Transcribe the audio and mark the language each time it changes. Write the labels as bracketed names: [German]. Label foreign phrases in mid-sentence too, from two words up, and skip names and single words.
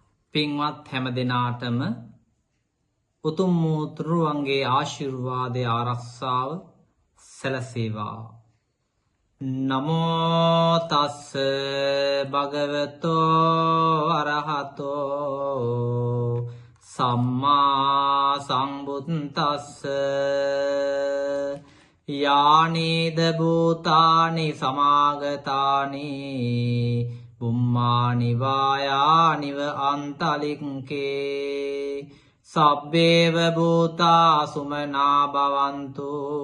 [Sinhala] පින්වත් හැම දෙනාටම උතුම් වූ තුරුවන්ගේ ආශිර්වාදය ආරක්ෂාව සැලසේවා. [Pali] නමෝ තස්ස භගවතෝ අරහතෝ සම්මා සම්බුද්දස්ස යානේද භූතානි සමාගතානි බුම්මානි වායානිව අන්තලික්කේ සබ්බේව භූතා සුමනා භවන්තු